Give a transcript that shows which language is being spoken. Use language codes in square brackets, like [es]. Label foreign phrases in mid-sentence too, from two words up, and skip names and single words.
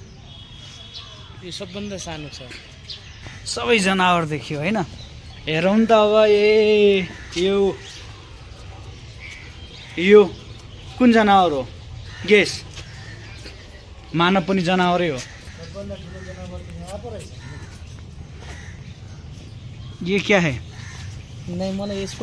[ne] 3टा छन्। यो सबभन्दा सानो छ। सबै जनावर देखियो होइन। हेरौँ त अब यो कुन जनावर हो? गेस। मानव पनि जनावरै हो। [hi] ये क्या है? [ne] नहीं मलाई यसको